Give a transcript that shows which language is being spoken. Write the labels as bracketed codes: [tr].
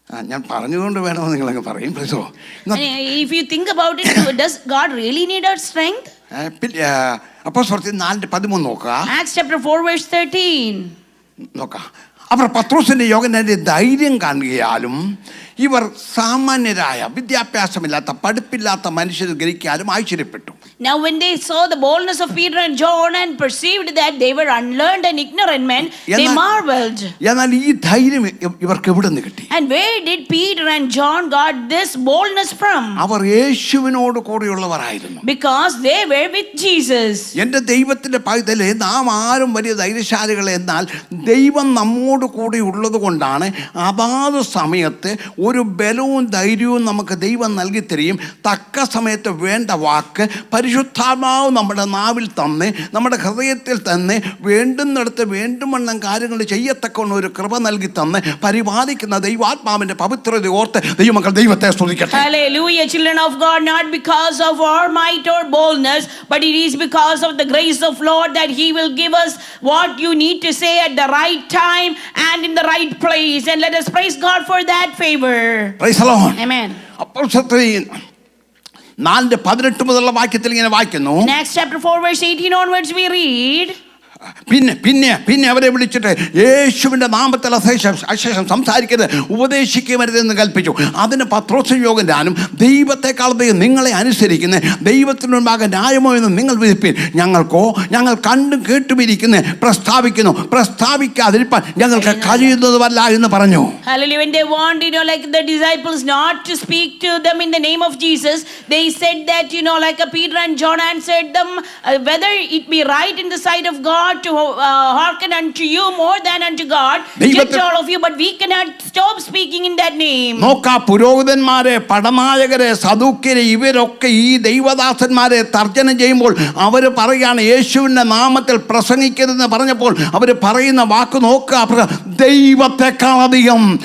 [ml] ഞാൻ പറഞ്ഞുകൊണ്ട് വേണോ നിങ്ങളങ്ങ് പറയും. [en] If you think about it, does God really need our strength? [ml] അപ്പോസ്തലർ 4:13 നോക്കുക. [en] Acts chapter 4 verse 13. [ml] നോക്കാം. അവർ പത്രോസിന്റെ യോഹന്നാന്റെ ധൈര്യം കാണുകയാലും ഇവർ സാമാന്യരായ വിദ്യാഭ്യാസമില്ലാത്ത പഠിപ്പില്ലാത്ത മനുഷ്യരെ ഗ്രഹിക്കാനും ആശ്ചര്യപ്പെട്ടു. [en] Now when they saw the boldness of Peter and John and perceived that they were unlearned and ignorant men, they marveled. [ml] എന്നാൽ ഈ ധൈര്യം ഇവർക്ക് എവിടെ നിന്ന് കിട്ടി? [en] And where did Peter and John got this boldness from? [ml] അവർ യേശുവിനോട് കൂടെയുള്ളവരായിരുന്നു. [en] Because they were with Jesus. [ml] എൻ്റെ ദൈവത്തിന്റെ പൈതലേ, നാം ആരും വലിയ ധൈര്യശാലികളെ, എന്നാൽ ദൈവം നമ്മോട് കൂടെ ഉള്ളത് കൊണ്ടാണ് അതാത് സമയത്ത് ഒരു ബലവും ധൈര്യവും നമുക്ക് ദൈവം നൽകി തരികയും തക്ക സമയത്ത് വേണ്ട വാക്ക് പരിശുദ്ധാത്മാവ് നമ്മുടെ നാവിൽ തന്നെ, നമ്മുടെ ഹൃദയത്തിൽ തന്നെ വേണ്ടുന്നിടത്ത് വേണ്ടുമണ്ണം കാര്യങ്ങൾ ചെയ്യത്തക്കൊണ്ട് ഒരു കൃപ നൽകി തന്നെ പരിപാലിക്കുന്ന ദൈവാത്മാവിന്റെ പവിത്രത ഓർത്ത് ദൈവമക്കൾ ദൈവത്തെ സ്തുതിക്കട്ടെ. [en] Hallelujah, children of God, not because of our might or boldness, but it is because of the grace of Lord that he will give us what you need to say at the right time and in the right place. And let us praise God for that favor. Praise the Lord. Amen. [ml] അപ്പോസ്തലർ 4:18 മുതലുള്ള വാക്യത്തിൽ ഇങ്ങനെ വായിക്കുന്നു. [en] In Acts chapter 4 verse 18 onwards we read, [ml] പിന്നെ അവരെ വിളിച്ചിട്ട് യേശുവിന്റെ നാമത്തിൽ അശേഷം സംസാരിക്കരുത്, ഉപദേശിക്കരുതെന്ന് കൽപ്പിച്ചു. അതിന് പത്രോസും യോഹന്നാനും, ദൈവത്തെക്കാൾ നിങ്ങളെ അനുസരിക്കുന്ന ദൈവത്തിന് മുൻപാകെ ന്യായമോ എന്ന് നിങ്ങൾ വിധിപ്പിൻ. ഞങ്ങൾ കണ്ടും കേട്ടുമിരിക്കുന്ന പ്രസ്താവിക്കാതിരിക്കാൻ ഞങ്ങൾക്ക് കഴിയുന്നതുമല്ല എന്ന് പറഞ്ഞു. [en] Hallelujah. When they warned, like the disciples not to speak to them in the name of Jesus, they said that, like Peter and John answered them, whether it be right in the sight of God to hearken unto you more than unto God, judge all of you, but we cannot stop speaking in that name. [ml] നോക്കാ, പുരോഹിതന്മാരെ, പടനായകരെ, സദൂക്യരെ, ഇവരൊക്കെ ഈ ദൈവദാസന്മാരെ തർജ്ജനം ചെയ്യുമ്പോൾ അവർ പറയുകയാണ് യേശുവിന്റെ നാമത്തിൽ പ്രസംഗിക്കരുതെന്ന് പറഞ്ഞപ്പോൾ അവർ പറയുന്ന വാക്ക് നോക്കുക, ദൈവത്തെക്കാൾ അധികം.